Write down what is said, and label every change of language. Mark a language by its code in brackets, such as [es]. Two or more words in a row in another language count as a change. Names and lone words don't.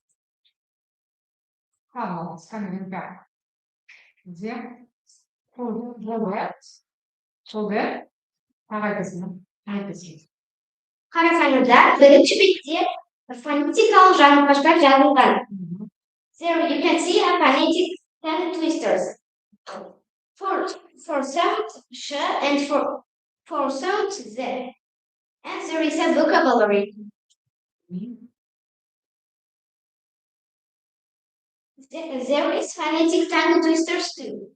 [ru] Где? [kk] Солда? Қарасаңыздар, бірінші бетте фонетикалық жаңылтпаштар жазылған. [en] There you can see a phonetic tongue twisters. For sound sh and for sound z. And there is a vocabulary. There is phonetic tongue twisters too.